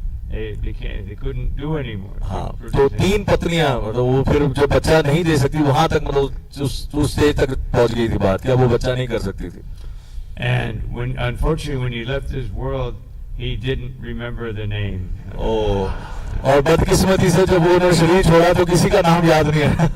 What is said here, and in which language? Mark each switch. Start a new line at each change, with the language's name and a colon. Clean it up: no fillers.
English: They couldn't do anymore.
Hindi: हाँ, तो 3 पत्नियां, मतलब वो फिर जो बच्चा नहीं दे सकती वहां तक, मतलब उस स्टेज तक पहुंच गई थी बात कि अब वो बच्चा नहीं कर सकती थी.
English: And unfortunately when he left this world, he didn't remember the name.
Hindi: और बदकिस्मती से जब उन्होंने शरीर छोड़ा तो किसी का नाम याद नहीं है।